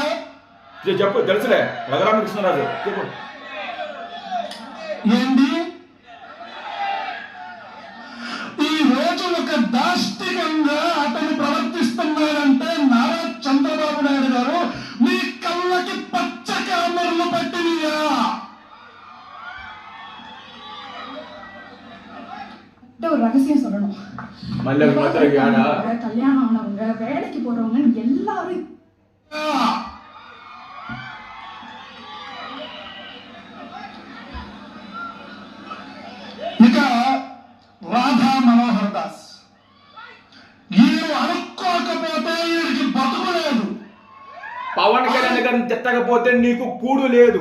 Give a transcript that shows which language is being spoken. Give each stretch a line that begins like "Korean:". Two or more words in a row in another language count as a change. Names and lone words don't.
Telugu: చెప్పు, తెలుసులే, రఘురామకృష్ణరాజు చెప్పు. ఏంటి ఈ రోజు ఒక దాష్టికంగా అతను ప్రవర్తిస్తున్నాడంటే నారా చంద్రబాబు నాయుడు గారు మీ కళ్ళకి పచ్చ కామెరలు పట్టినయా?
Tamil: ரகசியம் சொல்லணும். கல்யாணம் ஆனவங்க, வேலைக்கு போறவங்க எல்லாரும்
Telugu: ఇక రాధా మనోహర్ దాస్, ఈయన అనుకోకపోతే ఈయనకి బతుకులేదు. పవన్ కళ్యాణ్ గారిని తిట్టకపోతే నీకు కూడు లేదు.